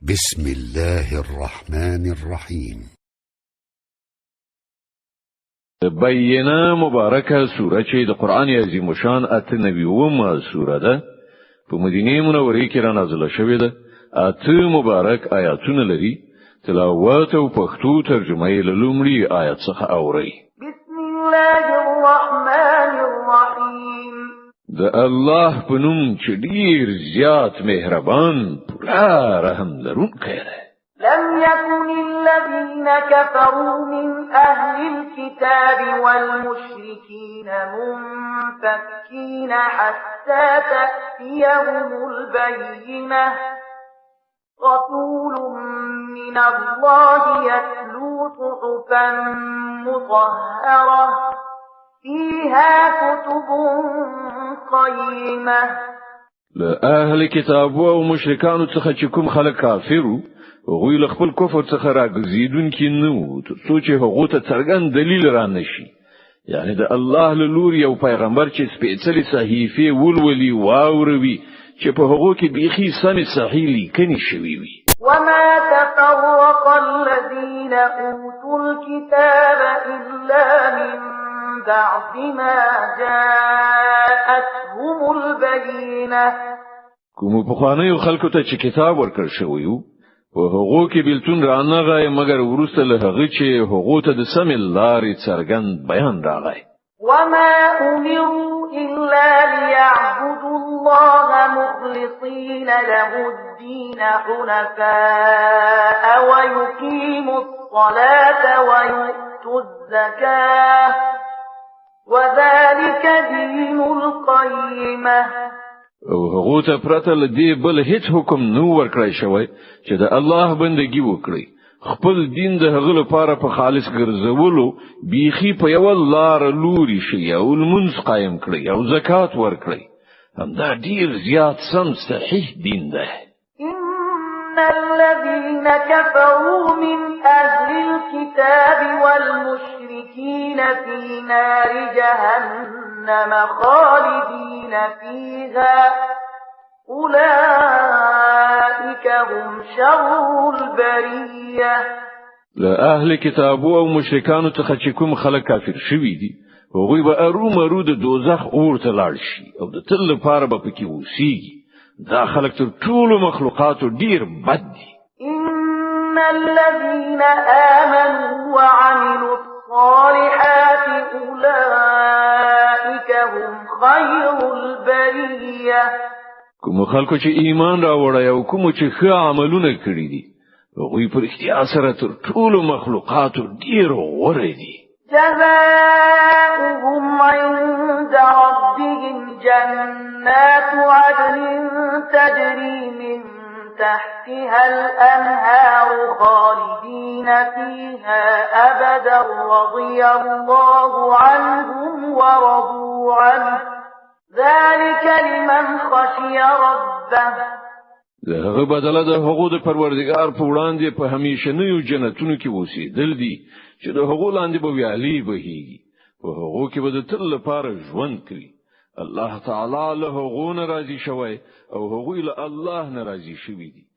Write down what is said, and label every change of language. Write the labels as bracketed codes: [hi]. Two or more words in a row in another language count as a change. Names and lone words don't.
[ar] بسم الله الرحمن الرحيم. [ps] بینه مبارکه سوره چې د قران عظیم شان اته نبیومه سوره ده په مدینه منوره کې را نازله شوې ده. اته مبارک آیاتونه لري. تلاوت او پښتو ترجمه یې له لومړي آیت څخه اوري. [ar] بسم الله الرحمن الرحیم. [ps] د الله په نوم چې ډیر زیات مهربان پورا رحم لرونکی دی. [ar] لم يكن الذين كفروا من أهل الكتاب والمشركين منفكين حتى تأتيهم البينة رسول من الله يتلو صحفا مطهرة فيها كتب قيمة. [ps] لأهل كتاب او مشرکانو څخه چې کوم خلک کافرو غوی له خپل کفر څخه راګزیدونکي نو څو چې هغه ته څرګند دلیل را نشي، یعنی د الله له لور یو پیغمبر چې سپېڅلې صحیفه ولولي واوروي چې په هغه کې بيخي سمې صحیح لیکنې شوي وي. [ar] وما تفرق الذين أوتوا الكتاب إلا من بعد ما جاءتهم البينة. [ps] کوم په خوانیو خلکو ته چې کتاب ورکړ شوی وو په هغه کې بیلتون رانغی، مگر ورسته له هغه چې هغه ته د سم لارې څرګند بیان راغی. [ar] وما أمروا إلا ليعبدوا الله مخلصين له الدين حنفاء ويقيموا الصلاة ويؤتوا الزكاة وذلك دين القيمة. [ps] او هغه ته پرته لدی بل هیڅ حکم نو ورکړی شوی چې د الله بندگی وکړي. خپل دین د هغه لپاره په خالص ګرځولو بیخي په یو لار لوري شي او المنځ قائم کړي او زکات ورکړي. همدا ډیر زیات سم صحیح دین ده. [ar] إن الذين كفروا من أهل الكتاب والمشركين في نار جهنم خالدين فيها أولئك هم شر البرية. [ps] لأهل كتاب او مشرکانو څخه چې کوم خلک کافر شوي دي هغوی به ارومرو د دوزخ اور ته لاړ شي او د تل لپاره به پکې اوسېږي. دا خلک تر ټولو مخلوقاتو ډیر بد دي. [ar] إن الذين آمنوا وعملوا الصالحات أولئك هم خير البرية. [ps] کوم خلکو چې ایمان راوړی او کوم چې ښه عملونه کړی دي هغوی په اختیار سره تر ټولو مخلوقاتو ډیر غوره دي. [ar] جزاؤهم عند ربهم جنات عدن تجري من تحتها الأنهار خالدين فيها أبدا رضي الله عنهم ورضوا عنه ذلك لمن خشي ربه. [ps] هغه بدله د هغو د پروردگار په وړاندې په همیشنیو جنتونو کې اوسېدل دي چې د هغو لاندې به ویالې بهیږي. په هغو کې به د تل لپاره ژوند کوي. الله تعالی له هغو نه راضي شوی او هغوی له الله نه راضي شوي دي.